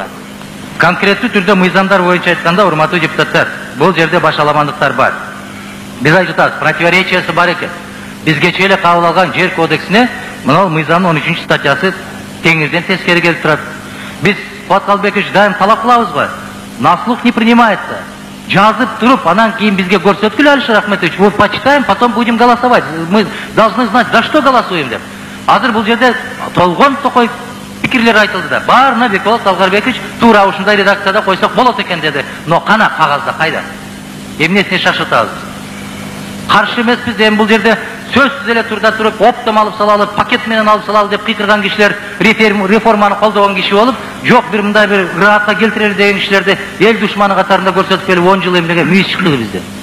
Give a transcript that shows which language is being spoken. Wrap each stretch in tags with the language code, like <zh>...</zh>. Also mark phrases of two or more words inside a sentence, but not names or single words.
<ky>Конкреттүү түрдө мыйзамдар боюнча айтканда, урматтуу депутаттар, бул жерде башаламандыктар бар. Биз айтып атабыз, противоречиясы бар экен. Биз кечээ эле кабыл алган жер кодексине мына мыйзамдын 13-статьясы теңирден тескери келип турат. Биз Кубат Калбекович дайым талап кылабыз го.</ky> <ru>На слух не принимается.</ru> <ky>Жазып туруп, анан кийин бизге көрсөткүлө, Алишер Ахметович,</ky> <ru>мы почитаем, потом будем голосовать. Мы должны знать, за что голосуем</ru> <ky>деп. Азыр бул жерде толгон токой пикирлер айтылды да. Баарына Бекболот Алгарбекович туура ушундай редакцияда койсок болот экен деди. Но кана кагазда кайда? Эмнесине шашытабыз? Каршы эмеспиз, эми бул жерде сөзсүз эле турда туруп, оптом алып салалы, пакет менен алып салалы деп кыйкырган кишилер реформаны колдогон киши болуп, жок бир мындай бир ыраатка келтирели деген кишилерди эл душманы катарында көрсөтүп келип 10 жыл эмнеге мүйүз чыкты бизде.</ky>